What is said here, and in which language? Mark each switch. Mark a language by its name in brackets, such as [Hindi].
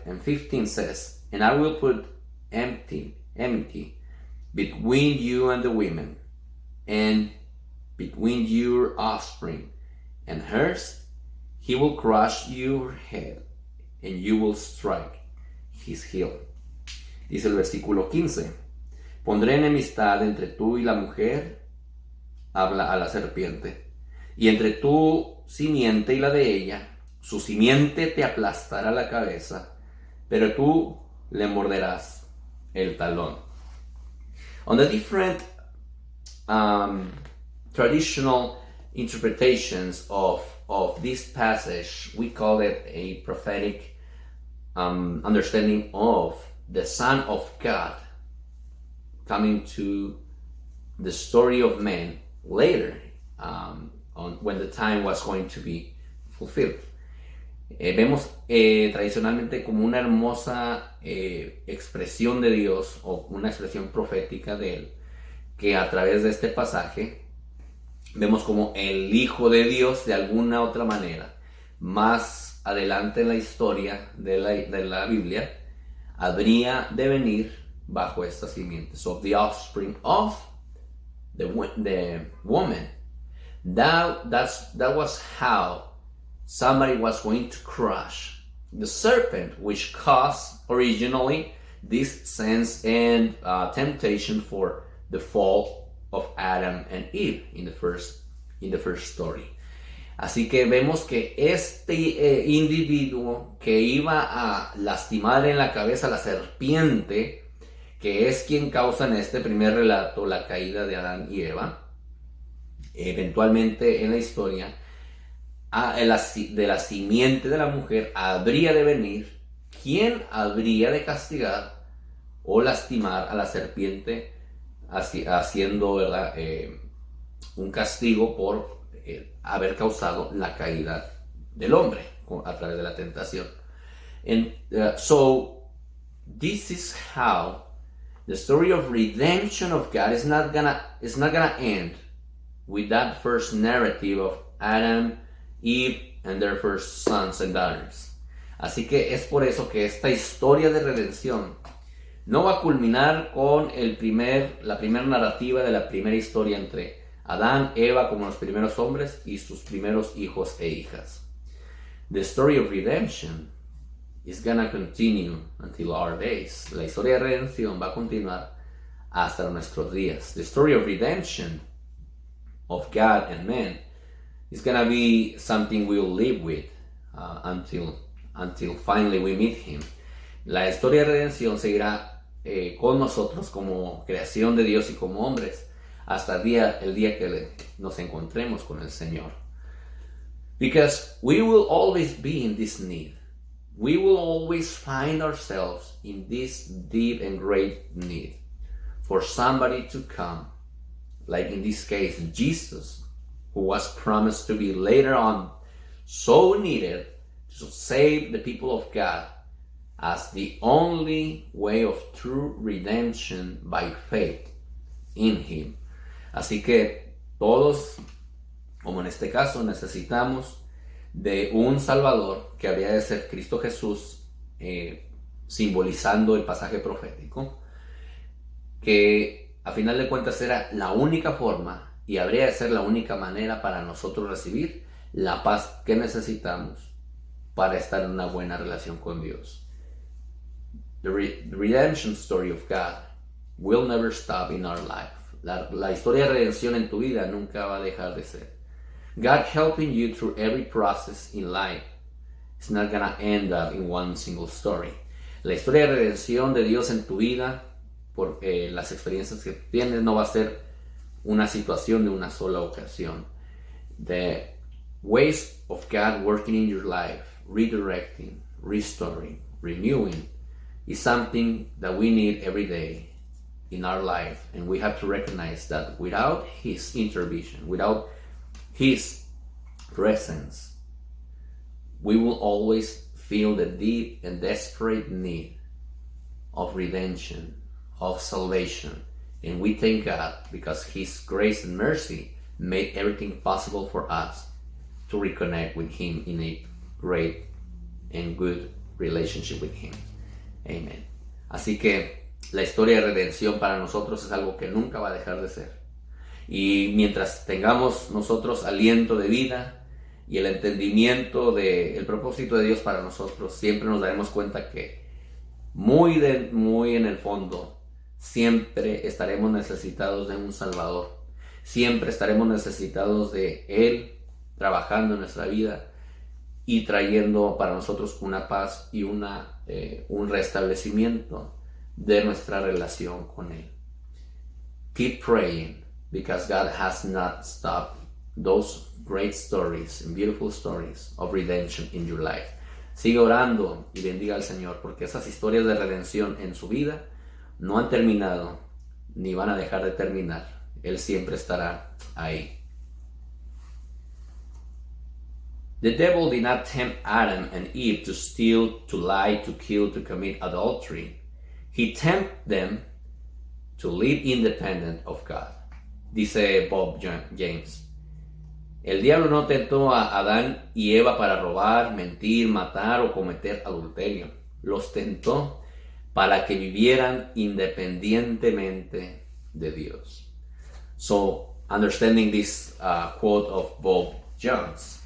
[English] And 15 says, and I will put enmity between you and the women, and between your offspring and hers. He will crush your head, and you will strike his heel. [Spanish] Dice el versículo 15. Pondré enemistad entre tú y la mujer, habla a la serpiente, y entre tu simiente y la de ella. Su simiente te aplastará la cabeza, pero tú le morderás el talón. [English] On the different traditional interpretations of this passage, we call it a prophetic understanding of the Son of God coming to the story of man later, when the time was going to be fulfilled. [Spanish] Vemos tradicionalmente como una hermosa expresión de Dios, o una expresión profética de Él, que a través de este pasaje vemos como el Hijo de Dios, de alguna otra manera, más adelante en la historia de la Biblia, habría de venir bajo esta simiente. [English] So the offspring of the woman. That was how somebody was going to crush the serpent, which caused originally this sense and temptation for the fall of Adam and Eve in the first story. [Spanish] Así que vemos que este individuo que iba a lastimar en la cabeza a la serpiente, que es quien causa en este primer relato la caída de Adán y Eva, eventualmente en la historia, de la simiente de la mujer habría de venir quien habría de castigar o lastimar a la serpiente, haciendo, ¿verdad?, un castigo por haber causado la caída del hombre a través de la tentación. [English] And so this is how the story of redemption of God is not gonna end with that first narrative of Adam, Eve and their first sons and daughters. [Spanish] Así que es por eso que esta historia de redención no va a culminar con la primera narrativa de la primera historia entre Adán, Eva como los primeros hombres y sus primeros hijos e hijas. [English] The story of redemption is gonna continue until our days. [Spanish] La historia de redención va a continuar hasta nuestros días. [English] The story of redemption of God and man is gonna be something we'll live with until finally we meet Him. [Spanish] La historia de redención seguirá con nosotros como creación de Dios y como hombres hasta el día que nos encontremos con el Señor. [English] Because we will always be in this need. We will always find ourselves in this deep and great need for somebody to come, like in this case Jesus, who was promised to be later on so needed to save the people of God as the only way of true redemption by faith in Him. [Spanish] Así que todos, como en este caso, necesitamos de un Salvador que habría de ser Cristo Jesús, simbolizando el pasaje profético, que a final de cuentas era la única forma y habría de ser la única manera para nosotros recibir la paz que necesitamos para estar en una buena relación con Dios. [English] The redemption story of God will never stop in our life. [Spanish] La historia de redención en tu vida nunca va a dejar de ser. [English] God helping you through every process in life is not gonna end up in one single story. [Spanish] La historia de redención de Dios en tu vida, por las experiencias que tienes, no va a ser una situación de una sola ocasión. [English] The ways of God working in your life, redirecting, restoring, renewing, is something that we need every day in our life, and we have to recognize that without His intervention, without His presence, we will always feel the deep and desperate need of redemption, of salvation. And we thank God because His grace and mercy made everything possible for us to reconnect with Him in a great and good relationship with Him. Amen. [Spanish] Así que la historia de redención para nosotros es algo que nunca va a dejar de ser. Y mientras tengamos nosotros aliento de vida y el entendimiento del propósito de Dios para nosotros, siempre nos daremos cuenta que muy en el fondo siempre estaremos necesitados de un Salvador. Siempre estaremos necesitados de Él trabajando en nuestra vida y trayendo para nosotros una paz y un restablecimiento de nuestra relación con Él. [English] Keep praying, because God has not stopped those great stories and beautiful stories of redemption in your life. [Spanish] Sigue orando y bendiga al Señor, porque esas historias de redención en su vida no han terminado ni van a dejar de terminar. Él siempre estará ahí. [English] The devil did not tempt Adam and Eve to steal, to lie, to kill, to commit adultery. He tempted them to live independent of God. [Spanish] Dice Bob James. El diablo no tentó a Adán y Eva para robar, mentir, matar o cometer adulterio. Los tentó para que vivieran independientemente de Dios. [English] So, understanding this quote of Bob Jones.